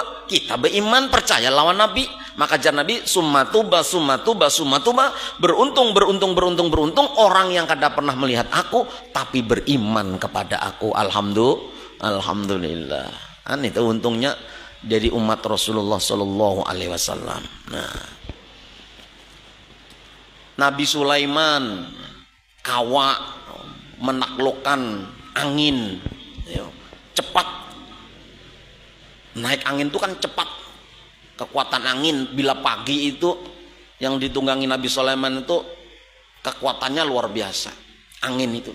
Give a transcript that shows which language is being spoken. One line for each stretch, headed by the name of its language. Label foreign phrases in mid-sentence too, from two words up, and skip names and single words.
Banjar: Kita beriman, percaya lawan Nabi. Maka jar Nabi, sumatuba, beruntung orang yang kada pernah melihat aku tapi beriman kepada aku.
Indonesian: Alhamdulillah. Kan itu untungnya jadi umat Rasulullah
Arabic: صلى الله عليه وسلم.
Banjar: Nah, Nabi Sulaiman kawa menaklukkan angin, cepat naik angin itu kan cepat, kekuatan angin bila pagi itu yang ditunggangi Nabi Sulaiman itu kekuatannya luar biasa angin itu.